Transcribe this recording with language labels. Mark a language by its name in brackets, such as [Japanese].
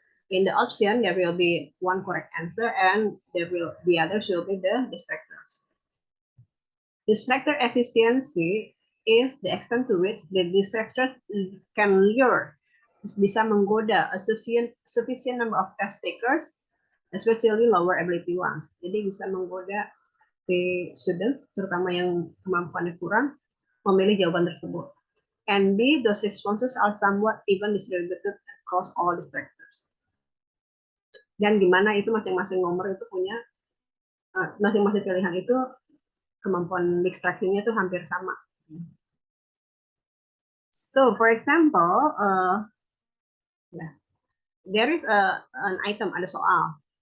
[English] In the option, there will be one correct answer and the others will be the distractors. Distractor efficiency is the extent to which the distractors can lure, [Indonesian] bisa menggoda [English] a sufficient number of test takers, especially lower ability ones. [Indonesian] Jadi bisa menggoda si students, terutama yang kemampuannya kurang, memilih jawaban tersebut. [English] And B, those responses are somewhat even distributed across all distractors. [Indonesian] Dan gimana itu masing-masing nomor itu punya, masing-masing pilihan itu kemampuan distraksinya itu hampir sama. [English] So, for example, there is an item, [Indonesian] ada soal.